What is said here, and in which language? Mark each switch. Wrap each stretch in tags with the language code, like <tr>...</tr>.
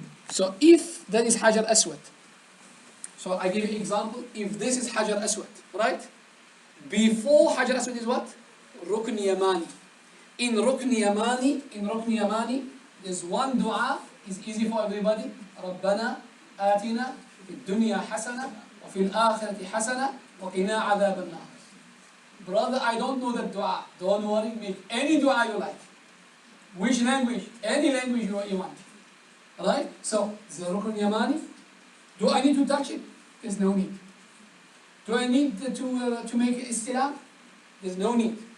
<en>So if that is Hajar Aswad, so I give you an example. If this is Hajar Aswad, right? Before Hajar Aswad is what? Rukn Yamani. In Rukn Yamani, there's 1 dua, is easy for everybody. ربنا</en> <ar>آتنا في الدنيا حسنة وفي الآخرة حسنة وقنا عذاب النار.</ar> <en>Brother, I don't know that dua. Don't worry, make any dua you like. Which language? Any language you want. Alright? So, the Rukn Yamani. Do I need to touch it? There's no need. Do I need to make istilam? There's no need.</en>